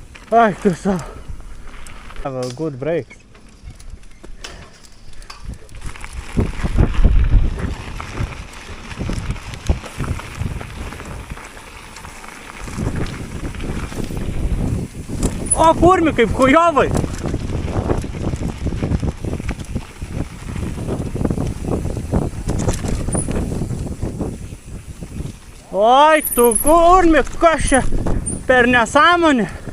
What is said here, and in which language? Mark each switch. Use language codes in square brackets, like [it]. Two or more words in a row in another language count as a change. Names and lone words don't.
[lt] Ai, tu savo. [en] Have a good break. [lt] O, kurmi, kaip kujovai. Oi, tu kurmi, kas čia per nesąmonė.